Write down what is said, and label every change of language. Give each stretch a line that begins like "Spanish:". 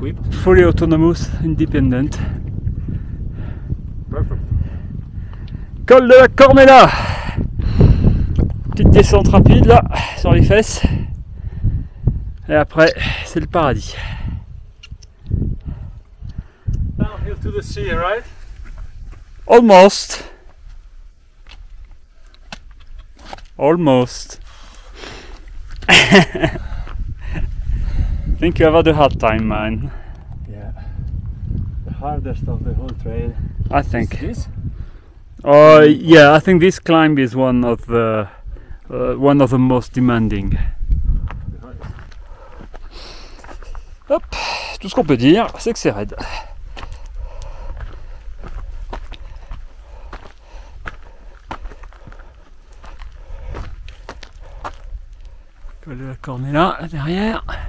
English: Fully autonomous, independent. Perfect.
French: Col de la Cornella. Petite descente rapide là, sur les fesses. Et après, c'est le paradis.
English: Downhill to the sea, right? Almost. Almost. I think you have had a hard time, man. Yeah. The hardest of the whole trail. I think. This? Yeah, I think this climb is one of the most demanding.
French: Hop, tout ce qu'on peut dire, c'est que c'est raide. Col de la Cornella derrière.